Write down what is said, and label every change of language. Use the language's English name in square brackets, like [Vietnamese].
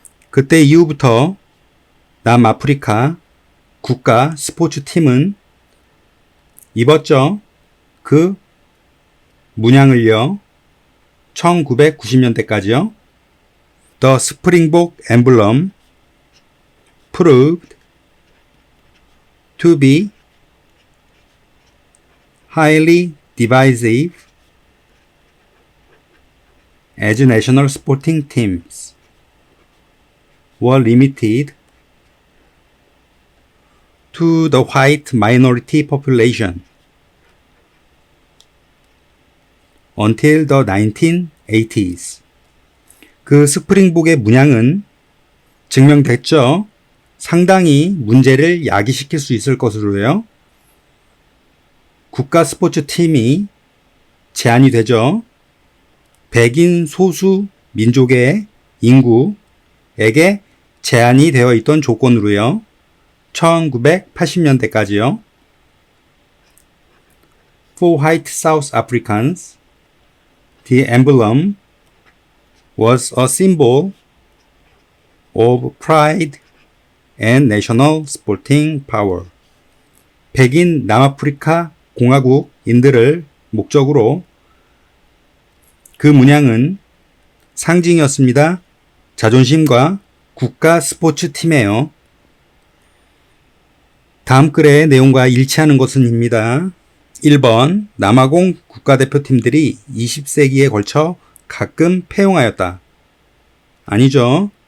[Korean] 그때 이후부터 남아프리카 국가 스포츠 팀은 입었죠. 그 문양을요. 1990년대까지요. [English] The Springbok emblem proved to be highly divisive as national sporting teams were limited to the white minority population until the 1980s. [Korean] 그 스프링복의 문양은 증명됐죠. 상당히 문제를 야기시킬 수 있을 것으로요. 국가 스포츠 팀이 제한이 되죠. 백인 소수 민족의 인구에게 제한이 되어 있던 조건으로요. 1980년대까지요. [English] For white South Africans, the emblem was a symbol of pride and national sporting power. [Korean] 백인 남아프리카 공화국인들을 목적으로 그 문양은 상징이었습니다. 자존심과 국가 스포츠 팀이에요. 다음 글의 내용과 일치하는 것은입니다. 1번 남아공 국가대표팀들이 20세기에 걸쳐 가끔 폐용하였다. 아니죠.